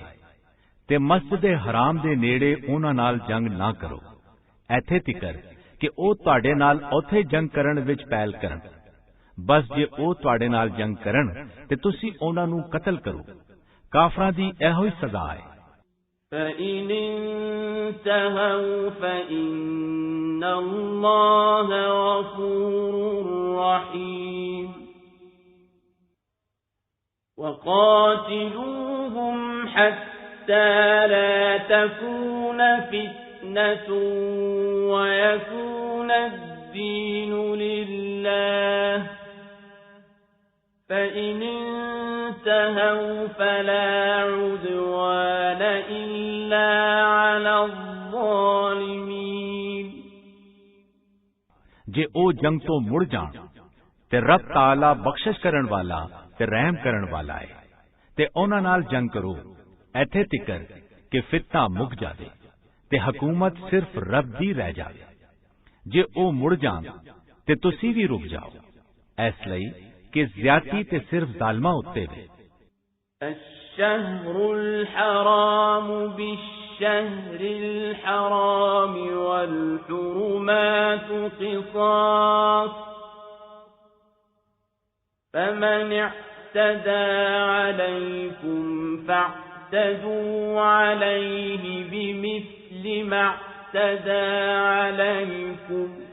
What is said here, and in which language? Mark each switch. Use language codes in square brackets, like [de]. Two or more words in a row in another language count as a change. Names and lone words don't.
[pa] ਤੇ ਮਸਜਿਦ ਹਰਾਮ ਦੇ ਨੇੜੇ ਉਹਨਾਂ ਨਾਲ ਜੰਗ ਨਾ ਕਰੋ ਇੱਥੇ ਤੀਕਰ ਕਿ ਉਹ ਤੁਹਾਡੇ ਨਾਲ ਉੱਥੇ ਜੰਗ ਕਰਨ ਵਿੱਚ ਪਹਿਲ ਕਰਨ। ਬਸ ਜੇ ਉਹ ਤੁਹਾਡੇ ਨਾਲ ਜੰਗ ਕਰਨ ਤੇ ਤੁਸੀਂ ਉਹਨਾਂ ਨੂੰ ਕਤਲ ਕਰੋ। ਕਾਫਰਾਂ ਦੀ ਇਹੋ ਹੀ ਸਜ਼ਾ ਹੈ। [ar] فَإِنِ انْتَهَوْا فَإِنَّ اللَّهَ غَفُورٌ رَّحِيمٌ وَقَاتِلُوهُمْ حَتَّى لَا تَكُونَ فِتْنَةٌ وَيَكُونَ الدِّينُ لِلَّهِ فَإِنِ انْتَهَوْا فَلَا عُدْوَانَ إِلَّا عَلَى الظَّالِمِينَ۔ [pa] ਜੇ ਉਹ ਜੰਗ ਤੋਂ ਮੁੜ ਜਾਣ ਤੇ ਰੱਬ ਤਾਲਾ ਬਖਸ਼ਿਸ਼ ਕਰਨ ਵਾਲਾ ਤੇ ਰਹਿਮ ਕਰਨ ਵਾਲਾ ਹੈ ਤੇ ਉਹਨਾਂ ਨਾਲ ਜੰਗ ਕਰੋ ਇੱਥੇ ਤੀਕਰ ਕਿ ਫਿਤਨਾ ਮੁੱਕ ਜਾਵੇ ਤੇ ਹਕੂਮਤ ਸਿਰਫ ਰੱਬ ਦੀ ਰਹਿ ਜਾਵੇ। ਜੇ ਉਹ ਮੁੜ ਜਾਣ ਤੇ ਤੁਸੀਂ ਵੀ ਰੁਕ ਜਾਓ ਇਸ ਲਈ کہ زیادتی تے صرف ظالمہ ہوتے ہوئے۔ [ar] الشهر الحرام بالشهر الحرام والحرمات قصاص فمن اعتدى عليكم فاعتدوا عليه بمثل ما اعتدى عليكم